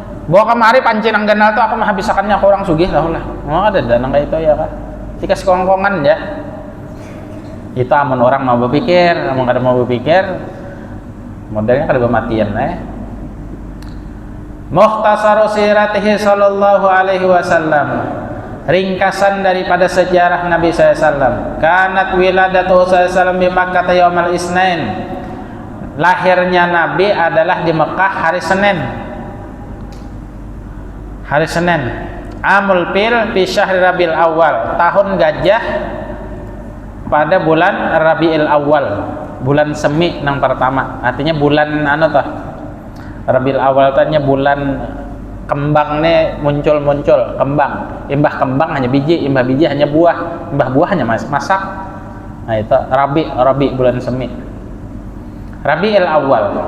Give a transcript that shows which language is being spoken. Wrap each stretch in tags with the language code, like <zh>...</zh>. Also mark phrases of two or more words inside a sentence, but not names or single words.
<bjn>Bawa kemari panci nang ganal tuh aku mah habisakannya ke orang sugih lah. Oh ada nang kayak itu ya kan. Tikas kongkongan ya. Itu amun orang mau berpikir, amun kada mau berpikir modelnya kada bermatian</bjn> <ar>مختصر سيرته صلى الله عليه وسلم.</ar> <bjn>Ringkasan daripada sejarah Nabi SAW.</bjn> <ar>كانت ولادة SAW di Makkah يوم الاثنين.</ar> <bjn>Lahirnya Nabi adalah di Mekah hari Senin. Hari Senin.</bjn> <ar>عام الفيل في شهر ربيع الأول.</ar> <bjn>Tahun gajah pada bulan Rabiul Awal. Bulan semi nang pertama. Artinya bulan anu toh. Rabiul Awal tanya bulan kembang nih muncul kembang. Imbah kembang hanya biji, imbah biji hanya buah, imbah buah hanya masak. Nah itu Rabi bulan semi. Rabiul Awal.</bjn>